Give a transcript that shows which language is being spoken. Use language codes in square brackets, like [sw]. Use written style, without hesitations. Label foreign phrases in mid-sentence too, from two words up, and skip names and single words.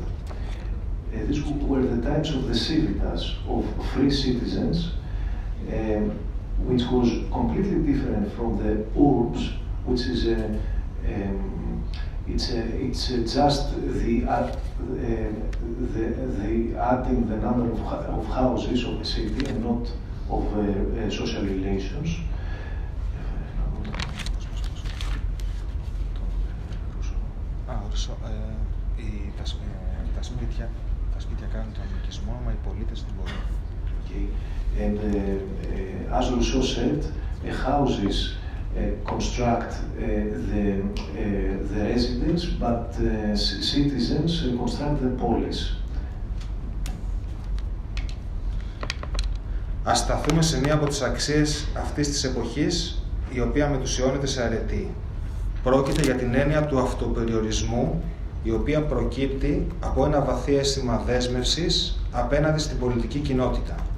[en] These were the times of the civitas, of free citizens, which was completely different from the urbs, which is it's just the adding the number of houses of the city and not of social relations. [el] Τα σπίτια κάνουν τον νοικισμό, μα οι πολίτες δεν μπορούν. Okay. [en] And as Rousseau said, houses construct the residents, but citizens construct the polis. [el] Ας σταθούμε σε μία από τις αξίες αυτής της εποχής, η οποία μετουσιώνεται σε αρετή. Πρόκειται για την έννοια του αυτοπεριορισμού, η οποία προκύπτει από ένα βαθύ αίσθημα δέσμευσης απέναντι στην πολιτική κοινότητα.